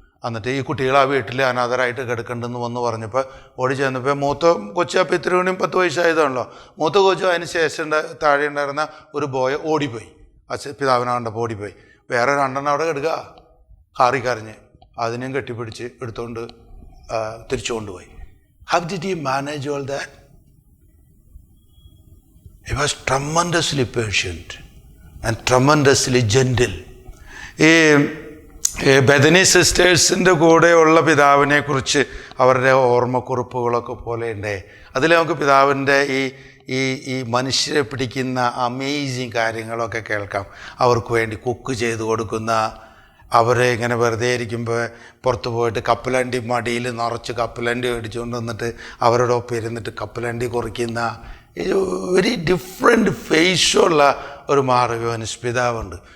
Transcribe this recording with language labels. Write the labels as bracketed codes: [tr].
[ml] എന്നിട്ട് ഈ കുട്ടികൾ ആ വീട്ടിൽ അനാഥരായിട്ട് കിടക്കണ്ടെന്ന് വന്ന് പറഞ്ഞപ്പോൾ ഓടി ചെന്നപ്പോൾ മൂത്ത കൊച്ചു, അപ്പോൾ ഇത്ര മണിയും 10 വയസ്സായതാണല്ലോ, മൂത്ത കൊച്ചു അതിന് ശേഷം താഴെ ഉണ്ടായിരുന്ന ഒരു ബോയ് ഓടിപ്പോയി. പിതാവിനെ കണ്ടപ്പോൾ ഓടിപ്പോയി. വേറെ 2 എണ്ണം അവിടെ കിടക്കുക കരഞ്ഞ്. അതിനെയും കെട്ടിപ്പിടിച്ച് എടുത്തുകൊണ്ട് തിരിച്ചു കൊണ്ടുപോയി. [en] How did you manage all that? He was tremendously patient and tremendously gentle. [ml] ഈ ബെഥനി സിസ്റ്റേഴ്സിൻ്റെ കൂടെയുള്ള പിതാവിനെ കുറിച്ച് അവരുടെ ഓർമ്മക്കുറിപ്പുകളൊക്കെ പോലെ ഉണ്ട്. അതിൽ നമുക്ക് പിതാവിൻ്റെ ഈ മനുഷ്യരെ പിടിക്കുന്ന അമേസിങ് കാര്യങ്ങളൊക്കെ കേൾക്കാം. അവർക്ക് വേണ്ടി കുക്ക് ചെയ്ത് കൊടുക്കുന്ന, അവരെ ഇങ്ങനെ വെറുതെ ഇരിക്കുമ്പോൾ പുറത്ത് പോയിട്ട് കപ്പലണ്ടി മടിയിൽ നിറച്ച് കപ്പലണ്ടി മേടിച്ചുകൊണ്ട് വന്നിട്ട് അവരുടെ ഒപ്പം ഇരുന്നിട്ട് കപ്പലണ്ടി കുറിക്കുന്ന വെരി ഡിഫറെൻറ്റ് ഫേസുള്ള ഒരു മാർഗവനുസ് പിതാവുണ്ട്.